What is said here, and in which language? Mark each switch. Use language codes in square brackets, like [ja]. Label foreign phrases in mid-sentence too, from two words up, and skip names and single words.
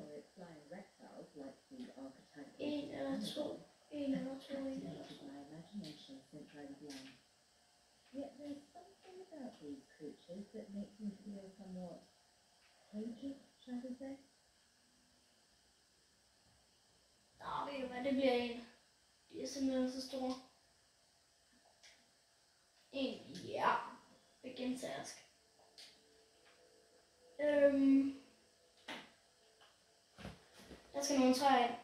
[en] flying reptiles like the archetypal [da] En eller to. En eller to. [en] captivated my imagination since I was young. Yet there's something about these creatures that makes me feel somewhat cagey, shall we say? [da] Ved du hvad, det bliver en. De er simpelthen så store. En, ja. Vegetarisk. Der skal nogle træer ind.